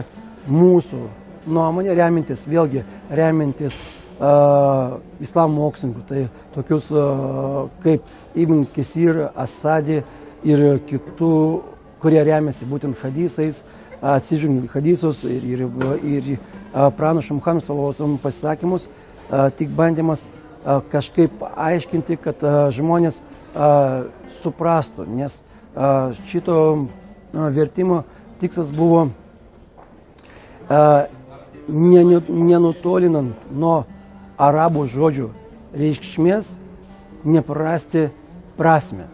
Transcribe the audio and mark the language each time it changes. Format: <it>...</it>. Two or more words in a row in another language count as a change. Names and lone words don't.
<lt>mūsų nuomonė, remiantis islamo mokslininkų, tai tokius kaip Ibn Kesir, Asadi ir kitų, kurie remiasi būtent hadisais, atsižvelgiant į hadisus ir pranašo Muhamedo</lt> <ar>صلى الله عليه وسلم</ar> <lt>pasisakymus, tik bandymas kažkaip aiškinti, kad žmonės suprastų, nes šito vertimo tikslas buvo nenutolinant nuo arabų žodžių reikšmės, neprarasti prasmę.</lt>